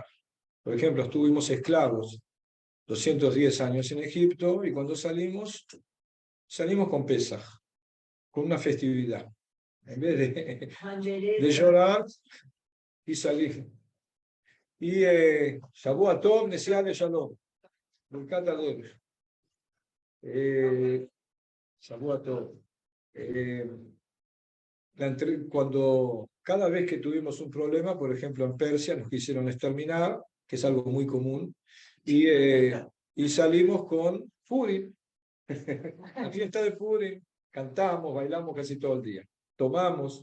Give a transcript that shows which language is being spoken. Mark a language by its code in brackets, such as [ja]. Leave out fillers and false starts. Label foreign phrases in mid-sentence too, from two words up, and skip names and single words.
[es] Por ejemplo, estuvimos esclavos 210 años en Egipto y cuando salimos con Pesaj, con una festividad. En vez de llorar y salir. Y [he] שבועות טוב, [es] Nesiat de Shalom. [he] ברכת אדוני. שבועות טוב. [es] Cuando cada vez que tuvimos un problema, por ejemplo en Persia nos quisieron exterminar, que es algo muy común, y salimos con Purim, la fiesta de Purim, cantamos, bailamos casi todo el día, tomamos.